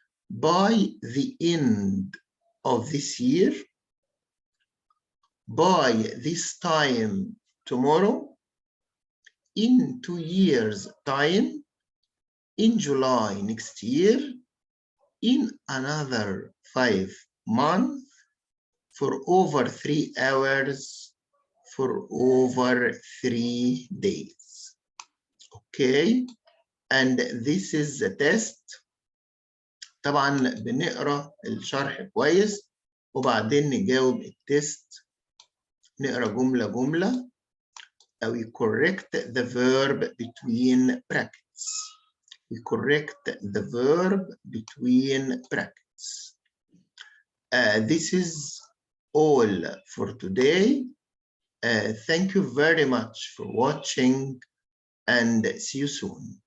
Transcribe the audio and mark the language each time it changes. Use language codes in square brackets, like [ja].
[en] By the end of this year, by this time tomorrow, in 2 years' time, in July next year, in another 5 months, for over 3 hours, for over 3 days. Okay, and this is the test. [ar] طبعا بنقرا الشرح كويس وبعدين نجاوب التست. نقرا جملة جملة. [en] We correct the verb between brackets. We correct the verb between brackets. This is all for today. Thank you very much for watching and see you soon.